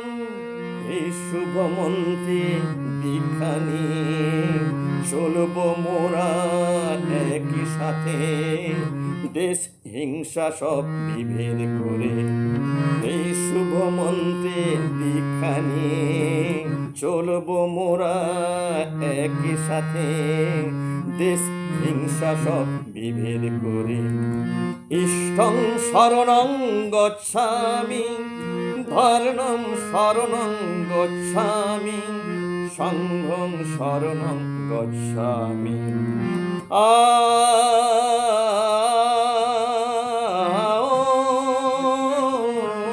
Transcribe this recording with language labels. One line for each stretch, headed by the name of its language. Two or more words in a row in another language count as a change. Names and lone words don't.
Bangla: এই শুভ মন্ত্রে দীক্ষা নিয়ে চলবো মোরা একই সাথে, দেশ হিংসা সব বিভেদ করে। এই শুভ মন্ত্রে দীক্ষা নিয়ে চলবো মোরা একই সাথে, দেশ হিংসা সব বিভেদ করে।
Pali: ইষ্টং শরণং গচ্ছামি ধর্মং শরণং গচ্ছামি সংঘং শরণং গচ্ছামি। আ